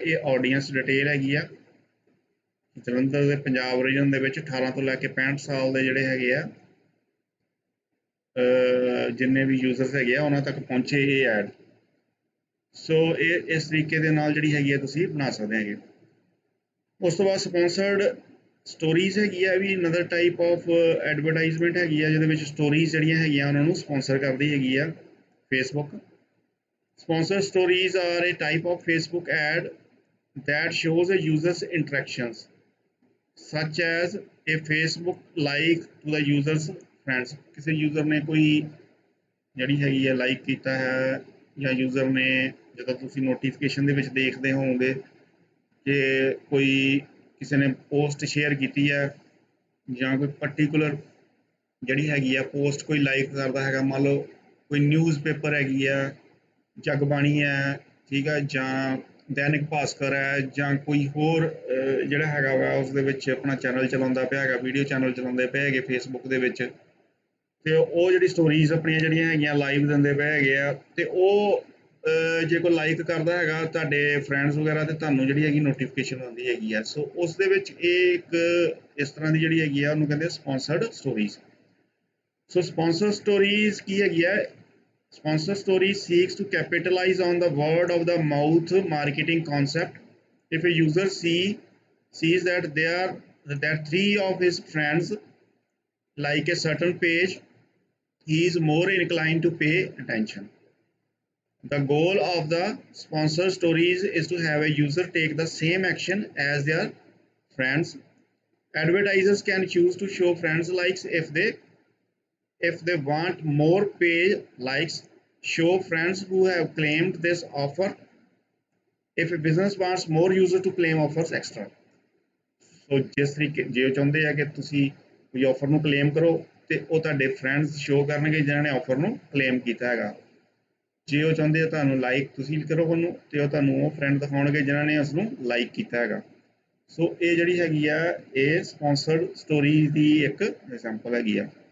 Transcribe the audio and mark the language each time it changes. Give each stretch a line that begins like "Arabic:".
Punjabi: ਇਹ audience detail ਹੈਗੀ ਆ। ਜਲੰਧਰ ਦੇ ਪੰਜਾਬ ਰੀਜਨ ਦੇ ਵਿੱਚ 18 ਤੋਂ ਲੈ ਕੇ 65 ਸਾਲ ਦੇ ਜਿਹੜੇ ਹੈਗੇ ਆ ਜਿੰਨੇ ਵੀ ਯੂਜ਼ਰਸ ਹੈਗੇ ਆ ਉਹਨਾਂ ਤੱਕ ਪਹੁੰਚੇ ਇਹ ਐਡ। ਸੋ ਇਹ ਇਸ ਤਰੀਕੇ ਦੇ ਨਾਲ ਜਿਹੜੀ ਹੈਗੀ ਆ ਤੁਸੀਂ ਬਣਾ ਸਕਦੇ ਹੈਗੇ। ਉਸ ਤੋਂ ਬਾਅਦ ਸਪੋਂਸਰਡ ਸਟੋਰੀਜ਼ ਹੈਗੀ ਆ,
English: ਵੀ another type of advertisement
Punjabi: ਹੈਗੀ ਆ ਜਿਹਦੇ ਵਿੱਚ ਸਟੋਰੀਜ਼ ਜਿਹੜੀਆਂ ਹੈਗੀਆਂ ਉਹਨਾਂ ਨੂੰ ਸਪੋਂਸਰ ਕਰਦੀ ਹੈਗੀ ਆ Facebook.
English: Sponsored stories are a type of Facebook ad that shows a user's interactions, such as a Facebook like to the user's friends।
Punjabi: ਕਿਸੇ ਯੂਜ਼ਰ ਨੇ ਕੋਈ ਜਿਹੜੀ ਹੈਗੀ ਹੈ ਲਾਈਕ ਕੀਤਾ ਹੈ ਜਾਂ ਯੂਜ਼ਰ ਨੇ ਜਦੋਂ ਤੁਸੀਂ ਨੋਟੀਫਿਕੇਸ਼ਨ ਦੇ ਵਿੱਚ ਦੇਖਦੇ ਹੋਵੋਗੇ ਕਿ ਕੋਈ ਕਿਸੇ ਨੇ ਪੋਸਟ ਸ਼ੇਅਰ ਕੀਤੀ ਹੈ ਜਾਂ ਕੋਈ ਪਰਟੀਕੂਲਰ ਜਿਹੜੀ ਹੈਗੀ ਆ ਪੋਸਟ ਕੋਈ ਲਾਈਕ ਕਰਦਾ ਹੈਗਾ, ਮੰਨ ਲਓ ਕੋਈ ਨਿਊਜ਼ ਪੇਪਰ ਹੈਗੀ ਆ, ਜਗਬਾਣੀ ਹੈ, ਠੀਕ ਹੈ, ਜਾਂ ਦੈਨਿਕ ਭਾਸਕਰ ਹੈ ਜਾਂ ਕੋਈ ਹੋਰ ਜਿਹੜਾ ਹੈਗਾ ਵਾ ਉਸ ਦੇ ਵਿੱਚ ਆਪਣਾ ਚੈਨਲ ਚਲਾਉਂਦਾ ਪਿਆ ਹੈਗਾ, ਵੀਡੀਓ ਚੈਨਲ ਚਲਾਉਂਦੇ ਪਏ ਹੈਗੇ ਫੇਸਬੁੱਕ ਦੇ ਵਿੱਚ, ਤੇ ਉਹ ਜਿਹੜੀ ਸਟੋਰੀਜ਼ ਆਪਣੀਆਂ ਜਿਹੜੀਆਂ ਹੈਗੀਆਂ ਲਾਈਵ ਦਿੰਦੇ ਪਏ ਹੈਗੇ ਆ, ਤੇ ਉਹ ਜੇ ਕੋਈ ਲਾਈਕ ਕਰਦਾ ਹੈਗਾ ਤੁਹਾਡੇ ਫਰੈਂਡਸ ਵਗੈਰਾ, ਤੇ ਤੁਹਾਨੂੰ ਜਿਹੜੀ ਹੈਗੀ ਨੋਟੀਫਿਕੇਸ਼ਨ ਆਉਂਦੀ ਹੈਗੀ ਆ। ਸੋ ਉਸ ਦੇ ਵਿੱਚ ਇਹ ਇੱਕ ਇਸ ਤਰ੍ਹਾਂ ਦੀ ਜਿਹੜੀ ਹੈਗੀ ਆ ਉਹਨੂੰ ਕਹਿੰਦੇ ਸਪਾਂਸਰਡ ਸਟੋਰੀਜ਼। ਸੋ ਸਪਾਂਸਰ ਸਟੋਰੀਜ਼ ਕੀ ਹੈਗੀ ਆ?
English: Sponsor story seeks to capitalize on the word of the mouth marketing concept. If a user sees that three of his friends like a certain page, he is more inclined to pay attention. The goal of the sponsor stories is to have a user take the same action as their friends. Advertisers can choose to show friends likes if they want more page likes, show friends who have claimed this offer if a business wants more users to claim offers extra.
Punjabi: ਸੋ ਜਿਸ ਤਰੀਕੇ ਜੇ ਉਹ ਚਾਹੁੰਦੇ ਆ ਕਿ ਤੁਸੀਂ ਕੋਈ offer ਨੂੰ ਕਲੇਮ ਕਰੋ ਤੇ ਉਹ ਤੁਹਾਡੇ ਫਰੈਂਡਸ ਸ਼ੋਅ ਕਰਨਗੇ ਜਿਨ੍ਹਾਂ ਨੇ ਆਫਰ ਨੂੰ ਕਲੇਮ ਕੀਤਾ ਹੈਗਾ। ਜੇ ਉਹ ਚਾਹੁੰਦੇ ਆ ਤੁਹਾਨੂੰ ਲਾਈਕ ਤੁਸੀਂ ਕਰੋ ਉਹਨੂੰ, ਤੇ ਉਹ ਤੁਹਾਨੂੰ ਉਹ ਫਰੈਂਡ ਦਿਖਾਉਣਗੇ ਜਿਨ੍ਹਾਂ ਨੇ ਉਸ ਨੂੰ ਲਾਈਕ ਕੀਤਾ ਹੈਗਾ। ਸੋ ਇਹ ਜਿਹੜੀ ਹੈਗੀ ਆ ਇਹ ਸਪਾਂਸਰਡ ਸਟੋਰੀ ਦੀ ਇੱਕ ਐਗਜ਼ਾਮਪਲ ਹੈਗੀ ਆ।